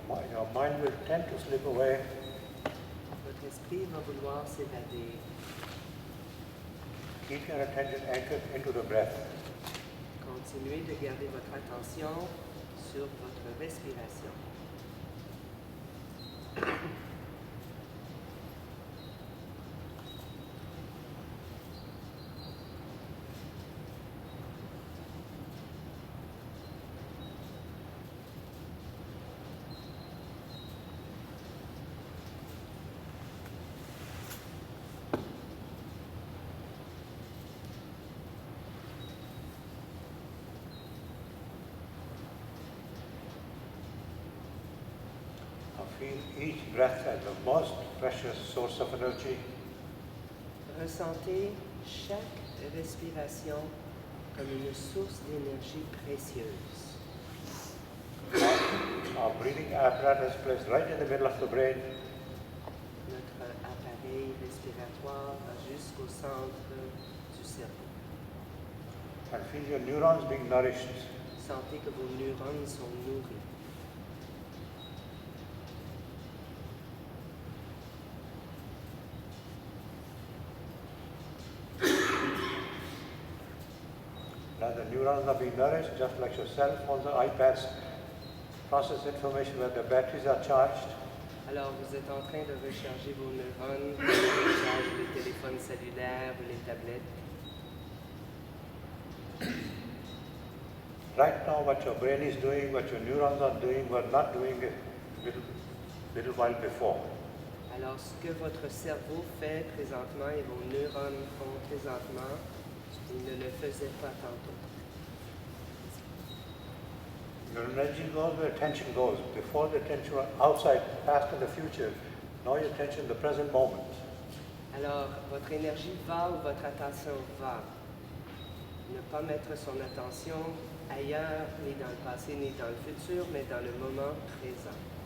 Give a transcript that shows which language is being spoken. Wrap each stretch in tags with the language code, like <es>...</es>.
<en>Your mind will tend to slip away.</en> <fr>Votre esprit va vouloir s'évader.</fr> <en>Keep your attention anchored into the breath.</en> <fr>Continuez de garder votre attention sur votre respiration.</fr> <en>Feel each breath as the most precious source of energy.</en> <fr>Ressentez chaque respiration comme une source d'énergie précieuse.</fr> <en>Our breathing apparatus placed right in the middle of the brain.</en> <fr>Notre appareil respiratoire va jusqu'au centre du cerveau.</fr> <en>And feel your neurons being nourished.</en> <fr>Sentez que vos neurones sont nourris.</fr> <en>As the neurons are being nourished, just like your cell phones or iPads process information when the batteries are charged.</en> <fr>Alors, vous êtes en train de recharger vos neurones, vous rechargez les téléphones cellulaires ou les tablettes.</fr> <en>Right now, what your brain is doing, what your neurons are doing, were not doing a little while before.</en> <fr>Alors, ce que votre cerveau fait présentement et vos neurones font présentement, ils ne le faisaient pas tantôt.</fr> <en>Your energy goes where attention goes. Before the attention was outside, past and the future. Now your attention in the present moment.</en> <fr>Alors, votre énergie va où votre attention va. Ne pas mettre son attention ailleurs, ni dans le passé, ni dans le futur, mais dans le moment présent.</fr>